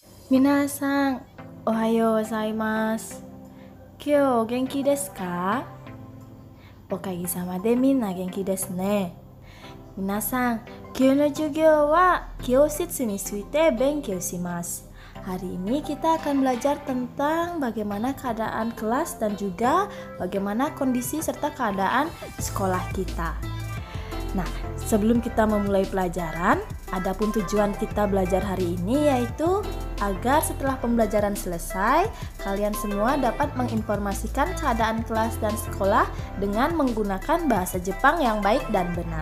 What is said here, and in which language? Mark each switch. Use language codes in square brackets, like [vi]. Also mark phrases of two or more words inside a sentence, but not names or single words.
[ja] 皆さん、おはようございます。今日お元気ですか? お陰様でみんな元気ですね. 皆さん、今日の授業は教室について勉強します. [id] Hari ini kita akan belajar tentang bagaimana keadaan kelas dan juga bagaimana kondisi serta keadaan sekolah kita. Nah, sebelum kita memulai pelajaran, adapun tujuan kita belajar hari ini yaitu agar setelah pembelajaran selesai, kalian semua dapat menginformasikan keadaan kelas dan sekolah dengan menggunakan bahasa Jepang yang baik dan benar.